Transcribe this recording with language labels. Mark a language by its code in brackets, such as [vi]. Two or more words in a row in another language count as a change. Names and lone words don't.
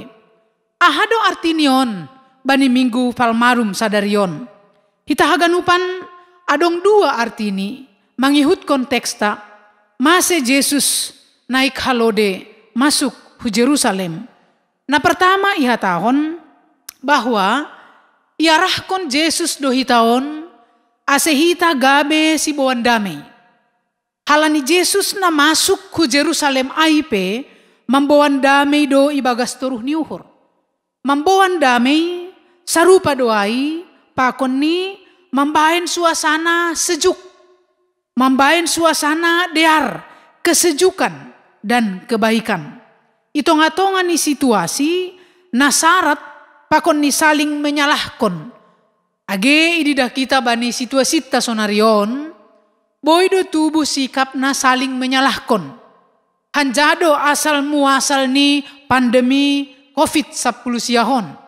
[bts] Ahado artinion bani minggu palmarum sadarion. Hitahaganupan adong dua artini mangihut konteksta mase Yesus naik halode masuk hu Jerusalem. Nah pertama ihatahon bahwa iarahkon Yesus dohitaon asehita gabe si boan damai. Halani Yesus na masuk hu Jerusalem aipe membawan damai do ibagas toruh niuhur. Membawan damai sarupa doai pakon ni membahen suasana sejuk. Membahen suasana dear, [id] kesejukan dan kebaikan. [bts] Itonga-tonga ni situasi nasarat pakon ni saling menyalahkon. Age ididah kita bani situasi ta sonarion, boydo tubuh sikap na saling menyalahkon. Hanjado asal muasal ni pandemi COVID-10 siahon.